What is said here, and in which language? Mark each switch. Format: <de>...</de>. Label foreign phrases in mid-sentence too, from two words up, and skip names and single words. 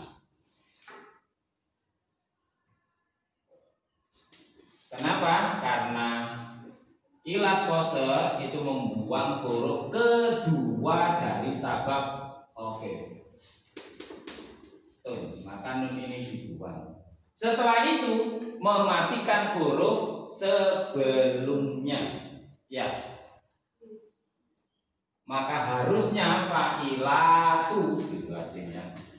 <id>Kenapa? Karena</id> <ar>علة القصر</ar> <id>itu membuang huruf kedua dari</id> <ar>سبب خفيف.</ar> <id>Maka nun ini dibuang. Setelah itu mematikan huruf sebelumnya. Ya. Maka harusnya fa'ilatu itu aslinya.</id>